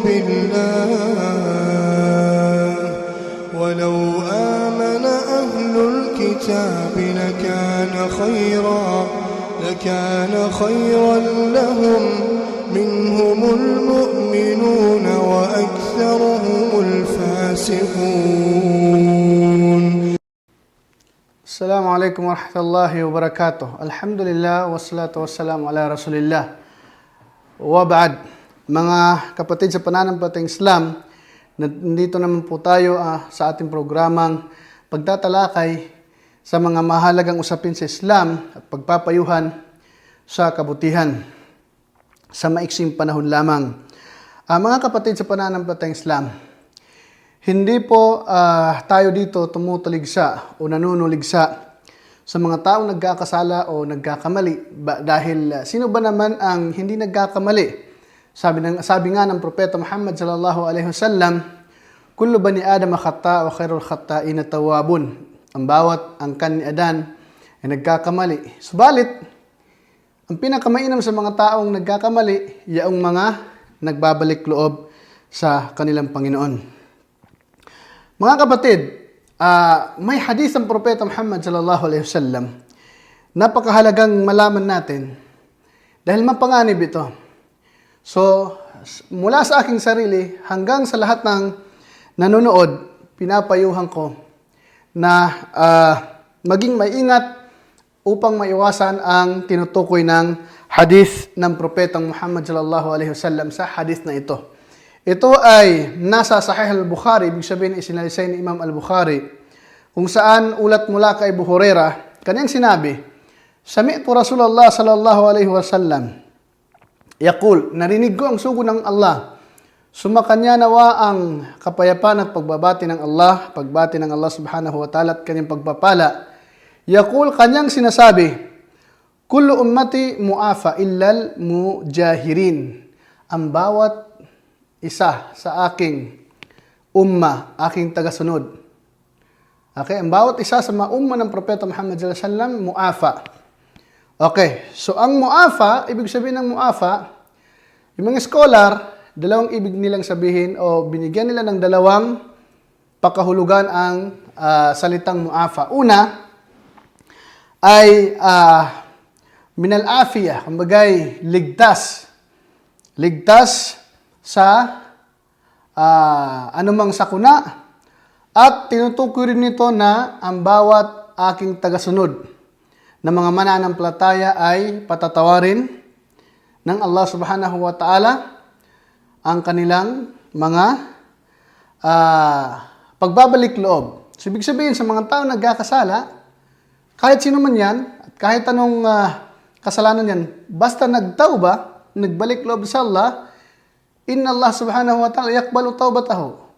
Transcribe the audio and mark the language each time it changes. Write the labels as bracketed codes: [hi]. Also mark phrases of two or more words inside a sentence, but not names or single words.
[ar] بالله ولو آمن أهل الكتاب لكان خيرا لهم منهم المؤمنون وأكثرهم الفاسقون. السلام عليكم ورحمة الله وبركاته. الحمد لله والصلاة والسلام على رسول الله. [tl] Wabad, mga kapatid sa pananampalatayang Islam, nandito naman po tayo sa ating programang pagtatalakay sa mga mahalagang usapin sa Islam at pagpapayuhan sa kabutihan sa maiksing panahon lamang. Mga kapatid sa pananampalatayang Islam, hindi po tayo dito tumutuligsa o nanunuligsa sa mga taong nagkakasala o nagkakamali. Dahil sino ba naman ang hindi nagkakamali? Sabi nga ng Propeta Muhammad [ar] صلى الله عليه وسلم كل بني آدم خطاء وخير الخطائين التوابون. [tl] Ang bawat angkan ni Adan ay nagkakamali. Subalit, ang pinakamainam sa mga taong nagkakamali, yaong mga nagbabalik loob sa kanilang Panginoon. Mga kapatid, may hadith ang Propeta Muhammad [ar] صلى الله عليه وسلم. [tl] Napakahalagang malaman natin dahil mapanganib ito. So, mula sa aking sarili hanggang sa lahat ng nanonood, pinapayuhan ko na maging maingat upang maiwasan ang tinutukoy ng hadith ng Propetang Muhammad [ar] صلى الله عليه وسلم [tl] sa hadith na ito. Ito ay nasa Sahih al-Bukhari, ibig sabihin isinalisay ni Imam al-Bukhari, kung saan ulat mula kay Abu Hurairah, kanyang sinabi, [ar] سمعت رسول الله صلى الله عليه وسلم يقول, [tl] narinig ko ang sugo ng Allah, sumakanya nawa ang kapayapaan at pagbabati ng Allah, pagbati ng Allah [ar] سبحانه وتعالى [tl] at kanyang pagpapala. Yaqul, kanyang sinasabi, [ar] كل أمتي معافى إلا المجاهرين. [tl] Ang bawat isa sa aking umma, aking tagasunod. Okay, ang bawat isa sa mga umma ng Propeta Muhammad [ar] صلى الله عليه وسلم, [tl] mu'afa. Okay, so ang mu'afa, ibig sabihin ng mu'afa, yung mga scholar, dalawang ibig nilang sabihin o binigyan nila ng dalawang pakahulugan ang salitang mu'afa. Una ay [ar] من العافية, [tl] kumbagay ligtas. Ligtas sa anumang sakuna at tinutukoy rin nito na ang bawat aking tagasunod na mga mananampalataya ay patatawarin ng Allah [ar] سبحانه وتعالى [tl] ang kanilang mga pagbabalik loob. So, ibig sabihin, sa mga tao nagkakasala, kahit sino man yan, at kahit anong kasalanan yan, basta nagtauba, nagbalik loob sa Allah, [ar] إن الله سبحانه وتعالى يقبل توبته.